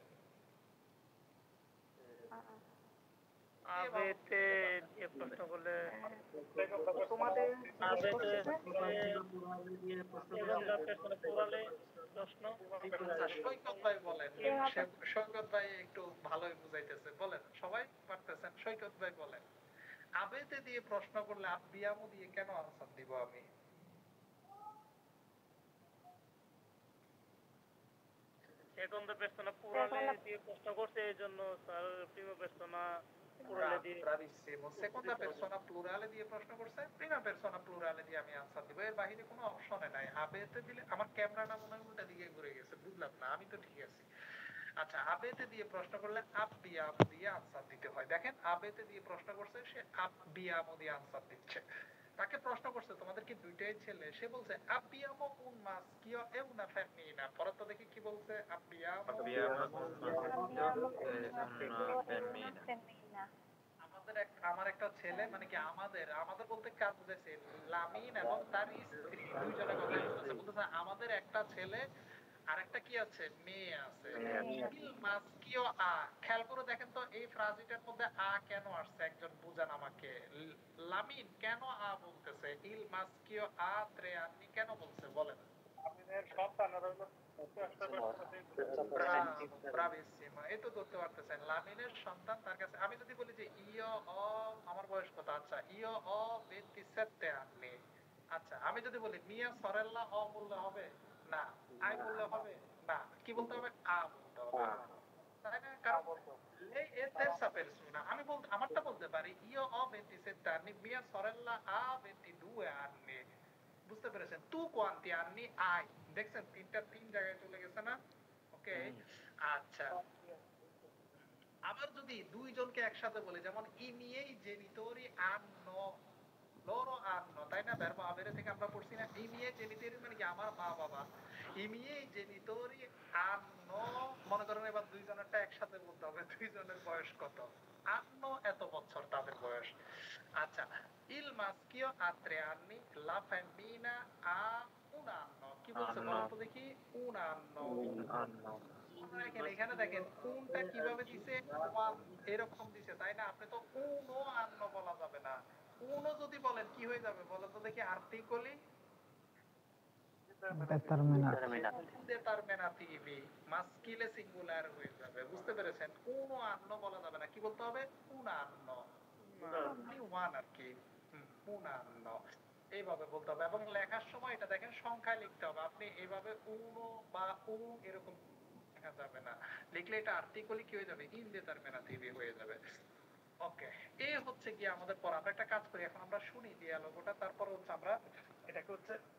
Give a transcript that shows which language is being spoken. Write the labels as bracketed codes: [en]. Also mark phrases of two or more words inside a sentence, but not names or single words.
[bn] আবেতে দিয়ে প্রশ্ন করলে তোমাদের আবেতে প্রশ্ন সৈকত ভাই বলেন সৈকত ভাই একটু ভালোই বুঝাইতেছে বলেন সবাই পারতেছেন সৈকত ভাই বলেন আবেতে দিয়ে প্রশ্ন করলে আব্বিয়ামো দিয়ে কেন আনসার দিব আমি [it] seconda persona plurale [bn] দিয়ে প্রশ্ন করছে এইজন্য স্যার [it] prima persona plurale [bn] দিয়ে [it] bravissimo seconda persona plurale [bn] দিয়ে প্রশ্ন করছে [it] prima persona plurale [bn] দিয়ে আমি আনসার দিব এর বাইরে কোনো অপশনে নাই আবেতে দিলে আমার ক্যামেরাটা মনে হয় উল্টা দিকে ঘুরে গেছে বুঝলাম না আমি তো ঠিক আছি আচ্ছা আবেতে দিয়ে প্রশ্ন করলে আব্বিয়ামো দিয়ে আনসার দিতে হয় দেখেন আবেতে দিয়ে প্রশ্ন করছে সে আব্বিয়ামো দিয়ে আনসার দিচ্ছে তাকে প্রশ্ন করছে তোমাদের কি দুইটাই ছেলে সে বলছে [it] abbiamo un maschio e una femmina [bn] পরে তো দেখি কি বলছে abbiamo আমার একটা ছেলে মানে কি আমাদের বলতে কার বুঝাইছে লামিন এবং তার স্ত্রী দুইজনের কথা বলতেছে বলতেছে আমাদের একটা ছেলে আর একটা কি আছে মেয়ে আছে [it] il maschio a [bn] খেয়াল করে দেখেন তো এই ফ্রাজিটার মধ্যে আ কেন আসছে একজন বুঝান আমাকে লামিন কেন আ বলতেছে [it] il maschio a 3 anni [bn] কেন বলছে বলেন লামিনের সন্তান bravissimo এই তো ধরতে পারতেছেন লামিনের সন্তান তার কাছে আমি যদি বলি যে [it] io ho [bn] আমার বয়স কত আচ্ছা [it] io ho 27 anni [bn] আচ্ছা আমি যদি বলি [it] mia sorella ho [bn] বললে হবে না আই বললে হবে না কি বলতে হবে আ বলতে হবে তাই না কারণ এই [it] terza persona [bn] আমি আমারটা বলতে পারি [it] io ho 27 anni mia sorella ha 22 anni [bn] বুঝতে পেরেছেন [it] tu quanti anni hai [bn] দেখছেন তিন জায়গায় চলে গেছে না ওকে আচ্ছা আবার যদি দুইজনকে একসাথে বলি যেমন [it] i miei genitori hanno loro hanno [bn] তাই না [it] verbo avere [bn] থেকে আমরা পড়ছি না [it] i miei genitori [bn] মানে কি আমার মা বাবা [it] i miei genitori hanno [bn] মনে করেন এবার দুইজনেরটা একসাথে বলতে হবে দুইজনের বয়স কত hanno এত বছর তাদের বয়স আচ্ছা [it] il maschio ha 3 anni la femmina ha un anno [bn] কি বলছে বলুন তো দেখি [it] un anno [bn] এখানে দেখেন কোনটা কিভাবে দিছে এরকম দিছে তাই না আপনি তো [it] uno anno [bn] বলা যাবে না uno যদি বলেন কি হয়ে যাবে বলেন তো দেখি আর্টিকলি [it] determinativi maschile singular [bn] হয়ে যাবে বুঝতে পেরেছেন [it] uno anno [bn] বলা যাবে না কি বলতে হবে [it] un anno [bn] one আর কি [it] un anno [bn] এইভাবে বলতে হবে এবং লেখার সময় এটা দেখেন সংখ্যায় লিখতে হবে আপনি এইভাবে uno বা un এরকম লেখা যাবে না লিখলে এটা আর্টিকলি কি হয়ে যাবে ইনডিটারমিনেটিভ হয়ে যাবে ওকে এই হচ্ছে কি আমাদের পড়া আমরা একটা কাজ করি এখন আমরা শুনি ডিয়ালগটা তারপর হচ্ছে আমরা এটাকে হচ্ছে